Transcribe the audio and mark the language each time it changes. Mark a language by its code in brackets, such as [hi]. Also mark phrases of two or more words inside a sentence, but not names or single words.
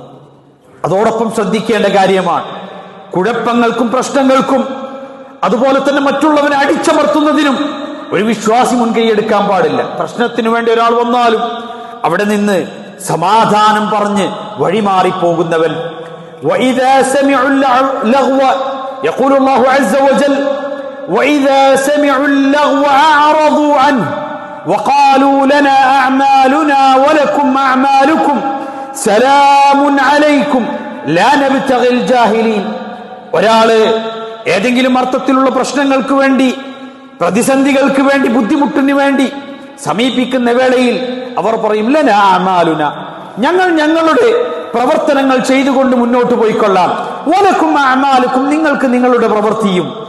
[ml] അതോടൊപ്പം ശ്രദ്ധിക്കേണ്ട കാര്യമാണ്, കുഴപ്പങ്ങൾക്കും പ്രശ്നങ്ങൾക്കും അതുപോലെ തന്നെ മറ്റുള്ളവനെ അടിച്ചമർത്തുന്നതിനും ഒരു വിശ്വാസി മുൻകൈയെടുക്കാൻ പാടില്ല. പ്രശ്നത്തിന് വേണ്ടി ഒരാൾ വന്നാലും അവിടെ നിന്ന് സമാധാനം പറഞ്ഞ് വഴിമാറിപ്പോകുന്നവൻ. [ar] وَإِذَا سَمِعُوا اللَّغْوَ يَقُولُ اللَّهُ عَزَّ وَجَلَّ وَإِذَا سَمِعُوا اللَّغْوَ أَعْرَضُوا عَنْهُ وَقَالُوا لَنَا أَعْمَالُنَا وَلَكُمْ أَعْمَالُكُمْ سَلَامٌ عَلَيْكُمْ لَا نَبْتَغِي الْجَاهِلِينَ. [ml] ഒരാള് ഏതെങ്കിലും അർത്ഥത്തിലുള്ള പ്രശ്നങ്ങൾക്ക് വേണ്ടി, പ്രതിസന്ധികൾക്ക് വേണ്ടി, ബുദ്ധിമുട്ടിന് വേണ്ടി സമീപിക്കുന്ന വേളയിൽ അവർ പറയും, [ar] لنا أعمالنا, [ml] ഞങ്ങൾ ഞങ്ങളുടെ പ്രവർത്തനങ്ങൾ ചെയ്തുകൊണ്ട് മുന്നോട്ട് പോയിക്കൊള്ളാം. [ar] ولكم أعمالكم, [ml] നിങ്ങൾക്ക് നിങ്ങളുടെ പ്രവൃത്തിയും.